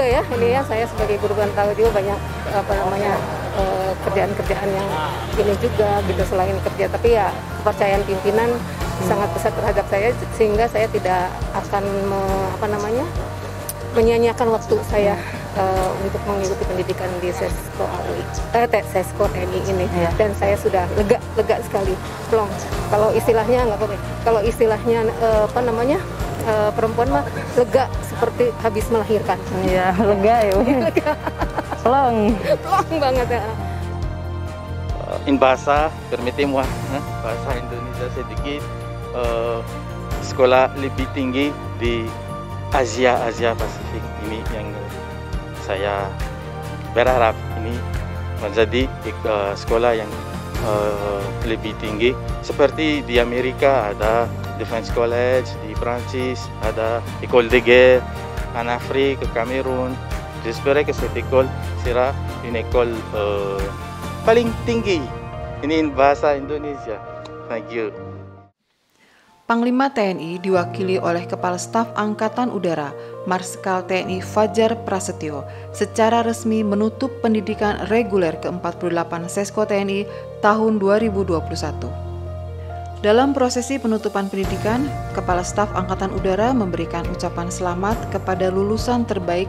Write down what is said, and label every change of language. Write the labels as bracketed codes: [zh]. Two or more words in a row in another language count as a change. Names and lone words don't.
[id] ya, ini ya saya sebagai ibu rumah tangga juga banyak kerjaan-kerjaan yang ini juga gitu selain kerja, tapi ya kepercayaan pimpinan sangat besar terhadap saya, sehingga saya tidak akan menyia-nyiakan waktu saya untuk mengikuti pendidikan di Sesko TNI ini, dan saya sudah lega sekali, plong. Kalau istilahnya nggak apa-apa, kalau istilahnya perempuan mah lega seperti habis melahirkan. Iya, lega ya. Plong banget ya. [en] In bahasa, [fr] permettez-moi, [id] bahasa Indonesia sedikit. Sekolah lebih tinggi di Asia Pasifik ini yang saya berharap ini menjadi sekolah yang lebih tinggi. Seperti di Amerika ada Defense College, di Prancis ada École de Guerre, [fr] en Afrique, Cameroun. J'espère que cette école sera une école [id] paling tinggi ini bahasa Indonesia. [en] Thank you. [id] Panglima TNI diwakili oleh Kepala Staf Angkatan Udara, Marsikal TNI Fajar Prasetyo, secara resmi menutup pendidikan reguler ke-48 Sesko TNI tahun 2021. Dalam prosesi penutupan pendidikan, Kepala Staf Angkatan Udara memberikan ucapan selamat kepada lulusan terbaik